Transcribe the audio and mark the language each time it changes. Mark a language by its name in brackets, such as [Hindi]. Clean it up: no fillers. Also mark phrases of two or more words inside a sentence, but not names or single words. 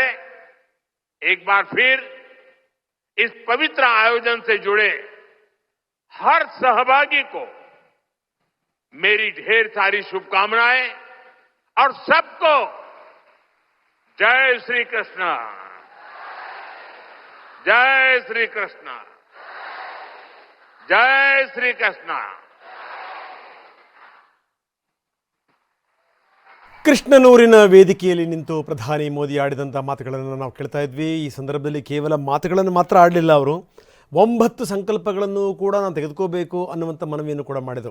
[Hindi] एक बार फिर इस पवित्र आयोजन से जुड़े हर सहभागी को मेरी ढेर सारी शुभकामनाएं और सबको जय श्री कृष्ण, जय श्री कृष्ण, जय श्री कृष्ण। [Kannada] ಕೃಷ್ಣನೂರಿನ ವೇದಿಕೆಯಲ್ಲಿ ನಿಂತು ಪ್ರಧಾನಿ ಮೋದಿ ಆಡಿದಂಥ ಮಾತುಗಳನ್ನು ನಾವು ಕೇಳ್ತಾ ಇದ್ವಿ. ಈ ಸಂದರ್ಭದಲ್ಲಿ ಕೇವಲ ಮಾತುಗಳನ್ನು ಮಾತ್ರ ಆಡಲಿಲ್ಲ, ಅವರು 9 ಸಂಕಲ್ಪಗಳನ್ನು ಕೂಡ ನಾವು ತೆಗೆದುಕೋಬೇಕು ಅನ್ನುವಂಥ ಮನವಿಯನ್ನು ಕೂಡ ಮಾಡಿದರು.